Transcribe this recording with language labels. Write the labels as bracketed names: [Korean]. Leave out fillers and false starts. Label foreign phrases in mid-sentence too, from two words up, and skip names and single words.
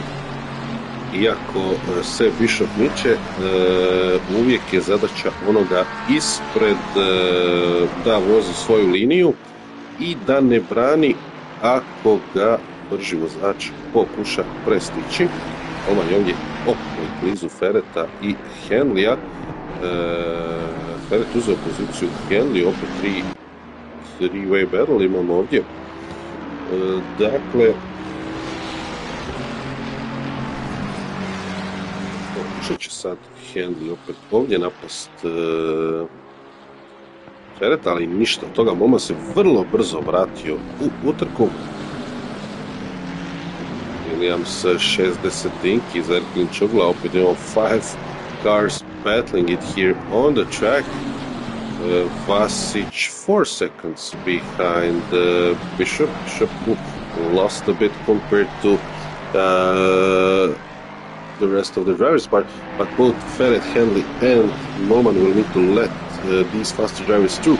[Croatian] Iako se Bishop miče, uvijek je zadaća onoga ispred da vozi svoju liniju i da ne brani ako ga brži vozač pokuša prestići. Ovaj ovdje opet blizu Ferreta i Henleya. Ferret uzeo poziciju Henley, opet [English] 3-way battle [Croatian] imamo ovdje. Dakle, pokušat će sad Henley opet ovdje napast Ferret, ali ništa od toga. Momak se vrlo brzo vratio u utrku. Williams 60-inki za Erkin Čogla, opet imamo [English] 5 cars battling it here on the track. Vasic 4 seconds behind Bishop. Bishop lost a bit compared to the rest of the drivers, but both Ferret, Henley and Norman will need to let these faster drivers through.